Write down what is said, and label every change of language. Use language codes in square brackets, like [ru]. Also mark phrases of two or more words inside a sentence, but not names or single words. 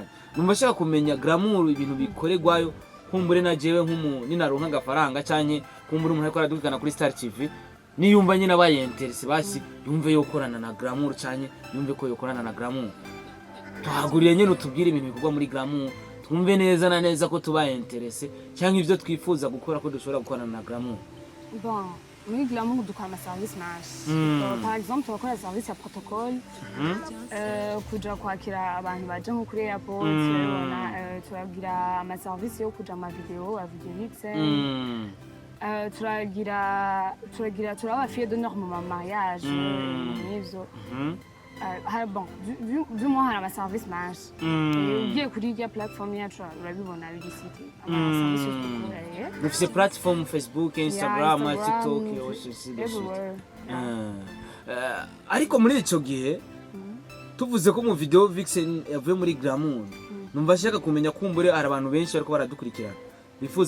[rn] Numva shaka kumenya glamour ibintu bikoregwayo kumbure na jewe ninaronka agafaranga cyanye kumbure umuntu ariko aradukana kuri Star TV niyumva nyine abaye interesse basi yumve yo korana na glamour cyanye yumve ko yo korana na glamour. Tuhaguriye nyine utubwire ibintu bikorwa muri glamour twumve neza na neza ko tubaye interesse cyangwa ivyo twifuza gukora ko dushobora gukorana na glamour. Bon, muri Glamour dukora amaservice menshi. [fr] Par exemple [rn] turakora service ya protocol, kuja kwakira abantu baje nko kuri airport, turagira amaservice yo kuja ama video, [en] video mixing. [rn] Turaba [fr] fille d'honneur [rn] mu mariage n'ivyo. Bon, [fr] du moins [rn] hari amaservice menshi. Ugiye kuri irya platform yacu urabibona bigisite. Amaservice dukora. Mufise platform Facebook, Instagram, TikTok yose everywhere. Ariko muri ico gihe tuvuze ko mu video Vixen yavuye muri Glamour, numva nshaka kumenya kumbure ari abantu benshi ariko baradukurikirana bifuza